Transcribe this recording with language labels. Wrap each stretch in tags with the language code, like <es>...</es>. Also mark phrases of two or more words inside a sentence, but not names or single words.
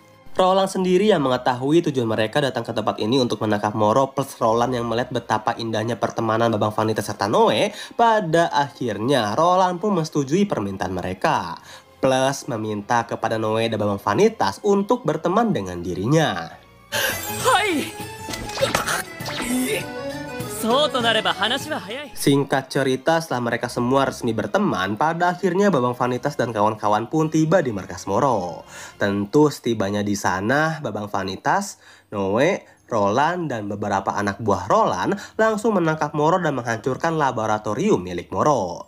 <id>Roland sendiri yang mengetahui tujuan mereka datang ke tempat ini untuk menangkap Moro, plus Roland yang melihat betapa indahnya pertemanan Babang Vanitas serta Noe, pada akhirnya Roland pun menyetujui permintaan mereka. Plus meminta kepada Noe dan Babang Vanitas untuk berteman dengan dirinya.</id> <ja>Hai! そそうとなれば話は早い。</ja> <id>Singkat cerita, setelah mereka semua resmi berteman, pada akhirnya Babang Vanitas dan kawan-kawan pun tiba di markas Moro. Tentu setibanya di sana, Babang Vanitas, Noe, Roland, dan beberapa anak buah Roland langsung menangkap Moro dan menghancurkan laboratorium milik Moro.</id>